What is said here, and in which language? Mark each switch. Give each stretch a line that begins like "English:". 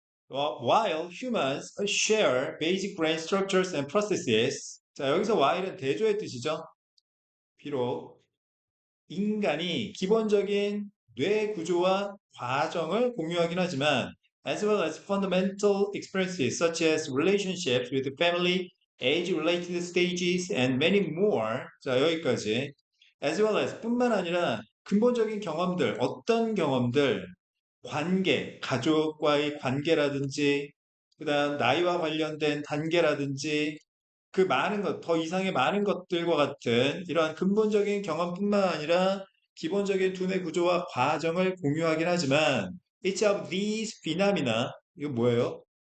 English: While humans share basic brain structures and processes.
Korean: 자, 여기서 while은 대조의 뜻이죠. 비록 인간이 기본적인 뇌 구조와 과정을 공유하긴 하지만
English: as well as fundamental experiences such as relationships with family, age-related stages, and many more.
Korean: 자, 여기까지. as well as 뿐만 아니라 근본적인 경험들, 어떤 경험들, 관계, 가족과의 관계라든지, 그다음 나이와 관련된 단계라든지, 그 많은 것, 더 이상의 많은 것들과 같은 이러한 근본적인 경험뿐만 아니라 기본적인 두뇌 구조와 과정을 공유하긴 하지만
English: each of these phenomena
Korean: 이거 뭐예요?